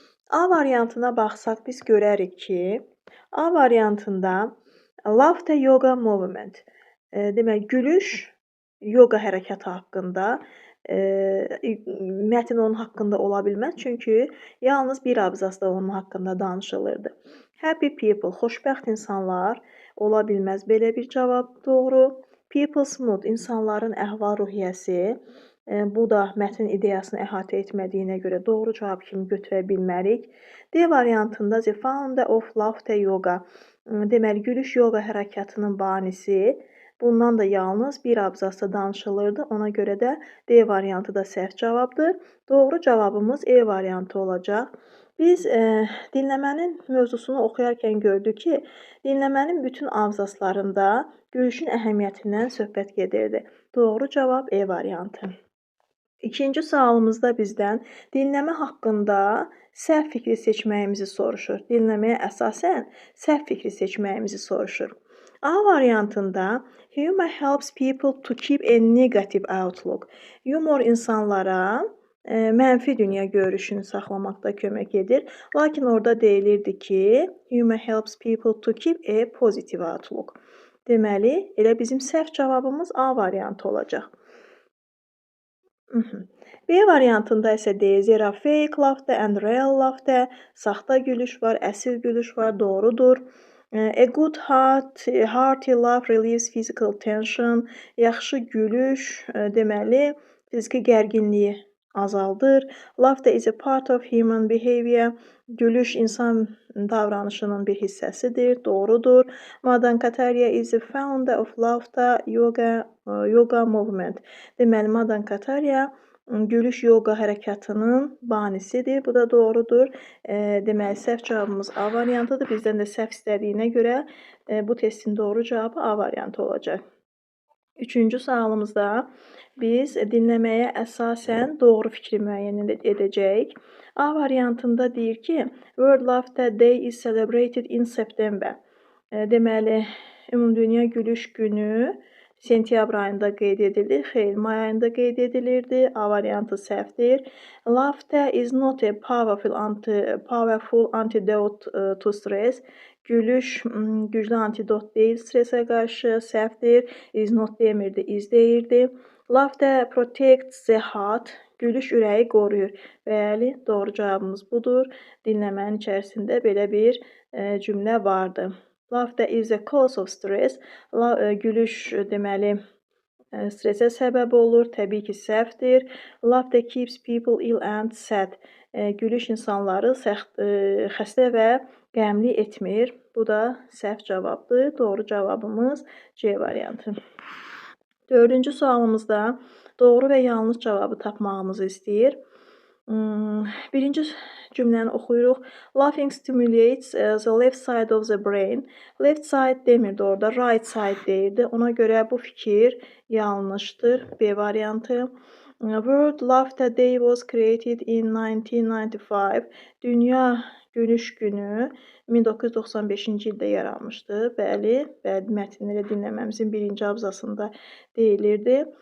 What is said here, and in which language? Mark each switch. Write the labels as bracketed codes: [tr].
[az] A variantına baxsaq biz görərik ki, A variantında Laughter Yoga Movement, demək gülüş yoga hərəkatı haqqında, mətn onun haqqında ola bilməz, çünki yalnız bir abzasda onun haqqında danışılırdı. [en] Happy people, [az] xoşbəxt insanlar ola bilməz, belə bir cavab doğru. [en] People's mood, [az] insanların əhval-ruhiyyəsi, bu da mətnin ideyasını əhatə etmədiyinə görə doğru cavab kimi götürə bilmərik. D variantında [en] The founder of Laughter Yoga, [az] deməli gülüş yoga hərəkatının banisi, bundan da yalnız bir abzasda danışılırdı. Ona görə də D variantı da səhv cavabdır. Doğru cavabımız E variantı olacaq. Biz dinləmənin mövzusunu oxuyarkən gördük ki, dinləmənin bütün abzaslarında gülüşün əhəmiyyətindən söhbət gedirdi. Doğru cavab E variantı. İkinci sualımızda bizdən dinləmə haqqında səhv fikri seçməyimizi soruşur. Dinləməyə əsasən səhv fikri seçməyimizi soruşur. A variantında [en] humor helps people to keep a negative outlook. [az] Yumor insanlara mənfi dünya görüşünü saxlamaqda kömək edir. Lakin orada deyilirdi ki, [en] humor helps people to keep a positive outlook. [az] Deməli, elə bizim səhv cavabımız A variantı olacaq. B variantında isə deyir, [en] there are fake laughter and real laughter. [az] Saxta gülüş var, əsl gülüş var, doğrudur. [en] A good hearty laugh relieves physical tension. [az] Yaxşı gülüş deməli fiziki gərginliyi azaldır. [en] Laughter is a part of human behavior. [az] Gülüş insan davranışının bir hissəsidir, doğrudur. [en] Madan Katarya is the founder of laughter yoga movement. [az] Deməli, Madan Katarya gülüş yoga hərəkatının banisidir. Bu da doğrudur. Deməli, səhv cavabımız A variantıdır. Bizdən də səhv istədiyinə görə bu testin doğru cavabı A variantı olacaq. Üçüncü sualımızda biz dinləməyə əsasən doğru fikri müəyyən edəcəyik. A variantında deyir ki, [en] World Laughter Day is celebrated in September. [az] Deməli, Ümumdünya Gülüş Günü sentyabr ayında qeyd edilir. Xeyr, may ayında qeyd edilirdi. A variantı səhvdir. [en] Laughter is not a powerful antidote to stress. [az] Gülüş güclü antidot deyil stresə qarşı, səhvdir. [en] Is not [az] demirdi, [en] is [az] deyirdi. [en] Laughter protects the heart. [az] Gülüş ürəyi qoruyur. Bəli, doğru cavabımız budur. Dinləmənin içərisində belə bir cümlə vardı. [en] Laughter is a cause of stress. [az] Gülüş deməli stresə səbəb olur. Təbii ki, səhvdir. [en] Laughter keeps people ill and sad. [az] Gülüş insanları xəstə və qəmli etmir. Bu da səhv cavabdır. Doğru cavabımız C variantı. Dördüncü sualımızda doğru və yanlış cavabı tapmağımızı istəyir. Birinci cümləni oxuyuruq. [en] Laughing stimulates the left side of the brain. Left side [az] demirdi orada, [en] right side [az] deyirdi. Ona görə bu fikir yanlışdır. B variantı. [en] World Laughter Day was created in 1995. [az] Dünya Gülüş Günü 1995-ci ildə yaranmışdı. Bəli, mətnləri dinləməmizin birinci abzasında deyilirdi.